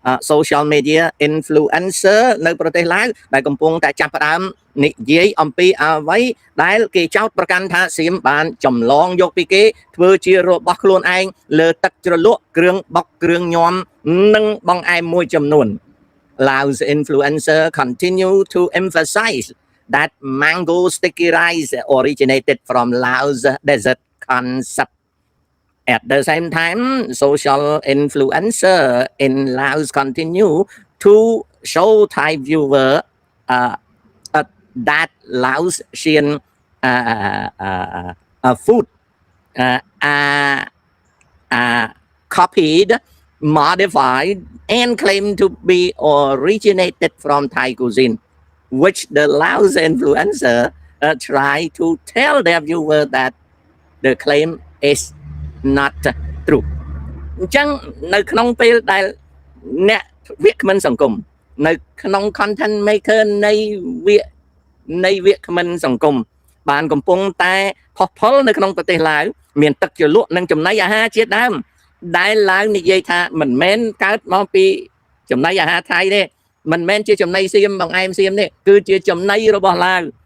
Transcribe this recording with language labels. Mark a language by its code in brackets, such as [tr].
[en] social media influencer [km] នៅប្រទេសឡាវដែលកំពុងតែចាប់ផ្ដើមនិយាយអំពីអ្វីដែលគេចោទប្រកាន់ថាសៀមបានចម្លងយកពីគេធ្វើជារបស់ខ្លួនឯងលើទឹកជ្រលក់គ្រឿងបុកគ្រឿងញ៉ាំនិងបង្អែមមួយចំនួន [en] Laos influencer continue to emphasize that mango sticky rice originated from Laos desert concept. At the same time, social influencer in Laos continue to show Thai viewer that Laotian food copied, modified, and claimed to be originated from Thai cuisine, which the Laos influencer try to tell their viewer that the claim is not true. [km] អញ្ចឹងនៅក្នុងពេលដែលអ្នកវាគ្មិនសង្គមនៅក្នុង content maker នៃវាគ្មិនសង្គមបានកំពុងតែផុសផុលនៅក្នុងប្រទេសឡាវមានទឹកជ្រលក់និងចំណីអាហារជាដើមដែលឡើងនិយាយថាមិនមែនកើតមកពីចំណីអាហារថៃទេមិនមែនជាចំណីសៀមបង្អែមសៀមទេគឺជាចំណីរបស់ឡាវ